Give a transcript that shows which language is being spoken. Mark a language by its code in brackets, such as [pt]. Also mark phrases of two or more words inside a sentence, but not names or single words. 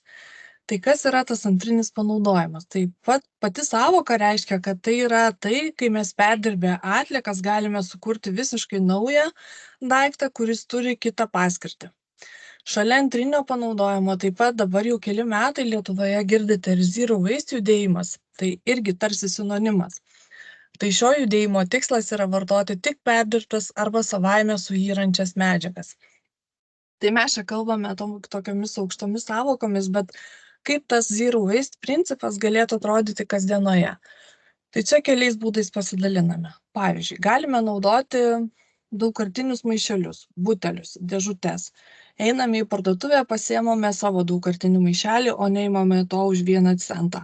[lt] Tai kas yra tas antrinis panaudojimas? Tai pati sąvoka reiškia, kad tai yra tai, kai mes perdirbę atliekas galime sukurti visiškai naują daiktą, kuris turi kitą paskirtį. Šalia antrinio panaudojimo taip pat dabar jau keli metai Lietuvoje girdite ir [en] zero waste [lt] judėjimas, tai irgi tarsi sinonimas. Tai šio judėjimo tikslas yra vartoti tik perdirbtas arba savaime suyrančias medžiagas. Tai mes čia kalbame tokiomis aukštomis sąvokomis, bet kaip tas [en] zero waste [lt] principas galėtų atrodyti kasdienoje. Tai čia keliais būdais pasidaliname. Pavyzdžiui, galime naudoti daugkartinius maišelius, butelius, dėžutes. Einame į parduotuvę, pasiėmame savo daugkartinį maišelį, o neimame to už 1 centą.